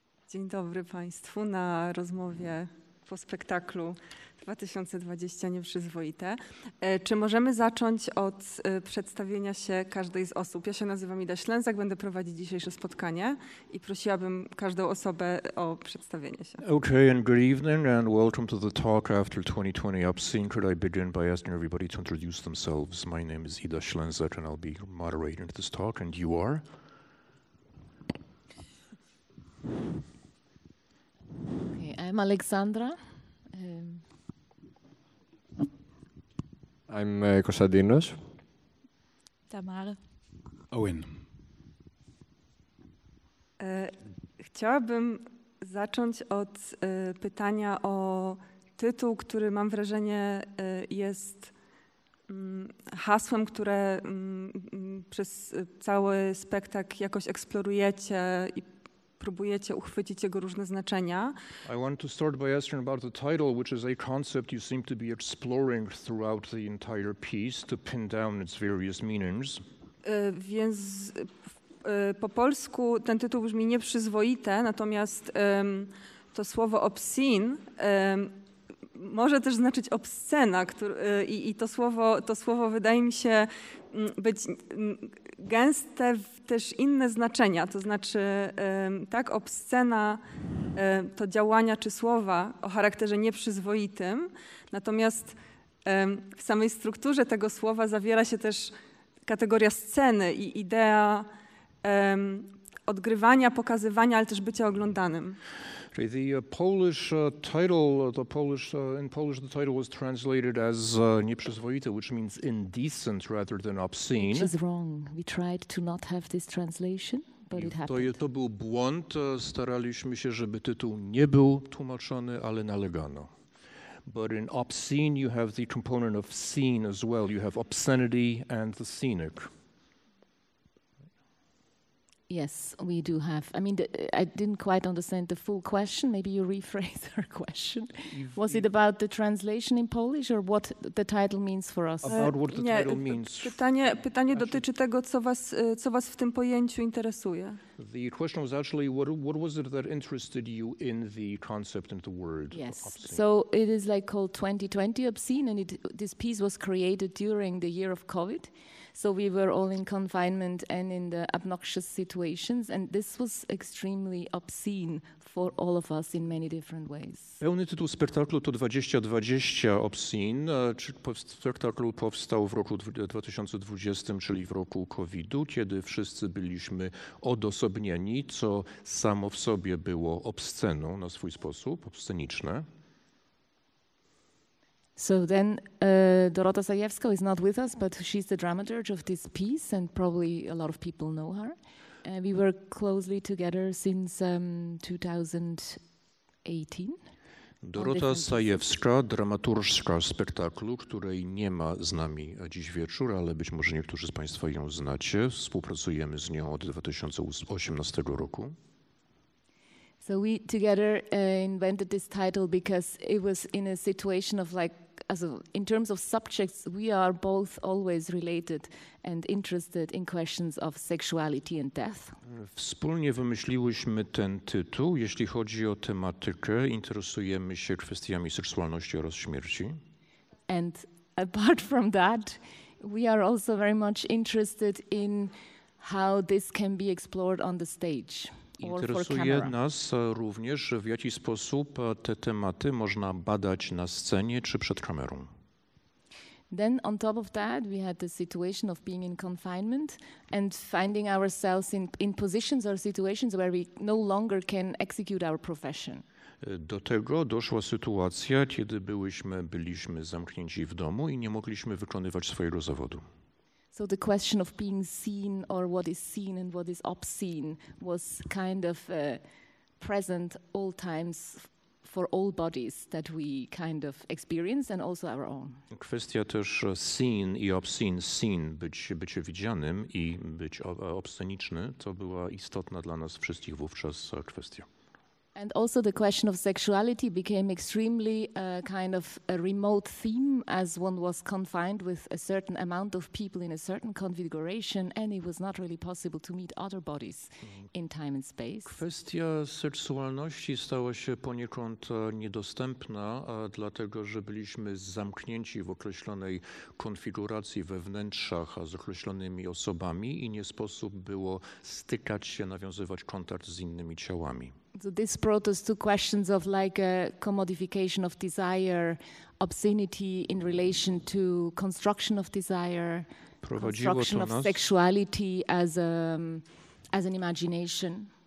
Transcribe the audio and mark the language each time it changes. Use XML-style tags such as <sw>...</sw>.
<pl>Dzień dobry Państwu na rozmowie po spektaklu 2020 Nieprzyzwoite. Czy możemy zacząć od przedstawienia się każdej z osób? Ja się nazywam Idę Ślęzak, będę prowadzić dzisiejsze spotkanie i prosiłabym każdą osobę o przedstawienie się.</pl> <en>Okay, and good evening and welcome to the talk after 2020 Obscene. Could I begin by asking everybody to introduce themselves? My name is Idę Ślęzak and I'll be moderating this talk, and you are? Okay, I'm Alexandra. I'm Konstantinos. Tamara. Owen.</en> <pl>Chciałabym zacząć od pytania o tytuł, który mam wrażenie jest hasłem, które przez cały spektakl jakoś eksplorujecie i próbujecie uchwycić jego różne znaczenia.</pl> <en>I want to start by asking about the title, which is a concept you seem to be exploring throughout the entire piece to pin down its various meanings.</en> <pl>Więc po polsku ten tytuł brzmi Nieprzyzwoite, natomiast to słowo obscene może też znaczyć obscena, i to słowo wydaje mi się być gęste w też inne znaczenia, to znaczy tak, obscena to działania czy słowa o charakterze nieprzyzwoitym, natomiast w samej strukturze tego słowa zawiera się też kategoria sceny i idea odgrywania, pokazywania, ale też bycia oglądanym.</pl> <en>The Polish title, in Polish the title was translated as Nieprzyzwoite, which means indecent rather than obscene. Which is wrong. We tried to not have this translation, but it happened.</en> <pl>To był błąd. Staraliśmy się, żeby tytuł nie był tłumaczony, ale nalegano.</pl> <en>But in obscene you have the component of scene as well. You have obscenity and the scenic. Yes, we do have. I mean, I didn't quite understand the full question. Maybe you rephrase our question. Was it about the translation in Polish or what the title means for us? About what the title means.</en> <pl>Pytanie dotyczy tego, co was w tym pojęciu interesuje.</pl> <en>The question was actually, what was it that interested you in the concept and the word? Yes, obscene? so it is like called 2020 Obscene, and this piece was created during the year of COVID. So we were all in confinement and in the obnoxious situations, and this was extremely obscene for all of us in many different ways.</en> <pl>Pełny tytuł spektaklu to 2020 Obscene. Spektakl powstał w roku 2020, czyli w roku COVID-u, kiedy wszyscy byliśmy odosobnieni, co samo w sobie było obsceną na swój sposób, obsceniczne.</pl> <en>So then Dorota Zajewska is not with us, but she's the dramaturg of this piece, and probably a lot of people know her. We work closely together since 2018.</en> <pl>Dorota Zajewska, dramaturżka spektaklu, której nie ma z nami dziś wieczór, ale być może niektórzy z Państwa ją znacie. Współpracujemy z nią od 2018 roku.</pl> <en>So we together invented this title because it was in a situation of in terms of subjects, we are both always related and interested in questions of sexuality and death.</en> <pl>Wspólnie wymyśliłyśmy ten tytuł. Jeśli chodzi o tematykę, interesujemy się kwestiami seksualności oraz śmierci.</pl> <en>And apart from that, we are also very much interested in how this can be explored on the stage.</en> <pl>Interesuje nas również, w jaki sposób te tematy można badać na scenie czy przed kamerą.</pl> <en>Then on top of that, we had the situation of being in confinement and finding ourselves in positions or situations where we no longer can execute our profession.</en> <pl>Do tego doszła sytuacja, kiedy byliśmy zamknięci w domu i nie mogliśmy wykonywać swojego zawodu.</pl> <en>So the question of being seen, or what is seen and what is obscene, was kind of present all times for all bodies that we kind of experience, and also our own.</en> <pl>Kwestia też seen i obscene. Seen, bycie widzianym, i być obsceniczny, to była istotna dla nas wszystkich wówczas kwestia.</pl> <en>And also the question of sexuality became extremely kind of a remote theme, as one was confined with a certain amount of people in a certain configuration, and it was not really possible to meet other bodies in time and space.</en> <pl>Kwestia seksualności stała się poniekąd niedostępna, dlatego że byliśmy zamknięci w określonej konfiguracji we wnętrzach z określonymi osobami i nie sposób było stykać się, nawiązywać kontakt z innymi ciałami.</pl> <en>So this brought us to questions of like a commodification of desire, obscenity in relation to construction of desire, construction of sexuality as an imagination.</en>